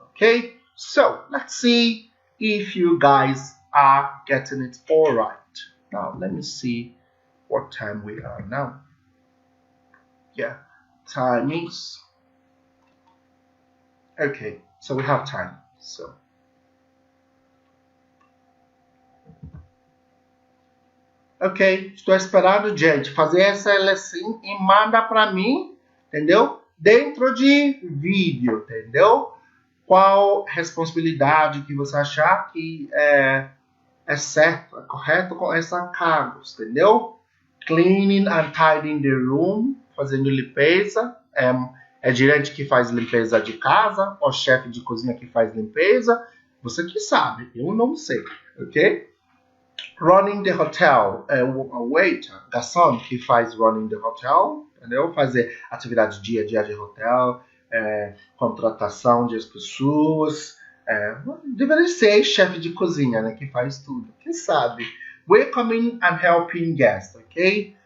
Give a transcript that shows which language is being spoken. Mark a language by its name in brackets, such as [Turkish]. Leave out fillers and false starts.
[English] Okay, so let's see if you guys are getting it all right. Now let me see what time we are now. Yeah, time is okay, so we have time. [Portuguese] So ok, estou esperando, gente, fazer essa assim e manda para mim, entendeu? Dentro de vídeo, entendeu? qual responsabilidade que você achar que é certo, é correto com essa carga, entendeu? [English] Cleaning and tidying the room, [Portuguese] fazendo limpeza. É gerente que faz limpeza de casa, ou chefe de cozinha que faz limpeza. Você que sabe, eu não sei, ok? [English] Running the hotel, [Portuguese] o waiter, garçom que faz [English] running the hotel, [Portuguese] entendeu? Fazer atividade dia a dia de hotel, contratação de pessoas, deveria ser chefe de cozinha, né, que faz tudo, quem sabe? [English] Welcoming and helping guests, ok?